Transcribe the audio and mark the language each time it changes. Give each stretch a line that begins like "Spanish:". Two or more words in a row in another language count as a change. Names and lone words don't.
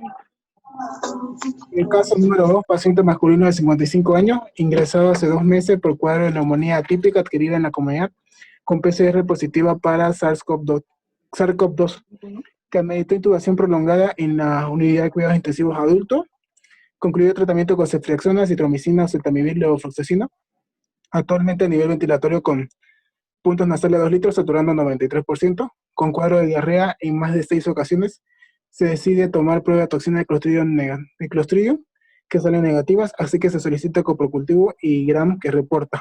Spanish: En el caso número 2, paciente masculino de 55 años, ingresado hace 2 meses por cuadro de neumonía atípica adquirida en la comunidad, con PCR positiva para SARS-CoV-2, que ameritó intubación prolongada en la unidad de cuidados intensivos adultos, concluyó tratamiento con ceftriaxona, citromicina, oseltamivir, levofloxacina, actualmente a nivel ventilatorio con puntos nasales de 2 litros, saturando 93%, con cuadro de diarrea en más de 6 ocasiones. Se decide tomar prueba de toxina de Clostridium, que salen negativas, así que se solicita coprocultivo y GRAM que reporta.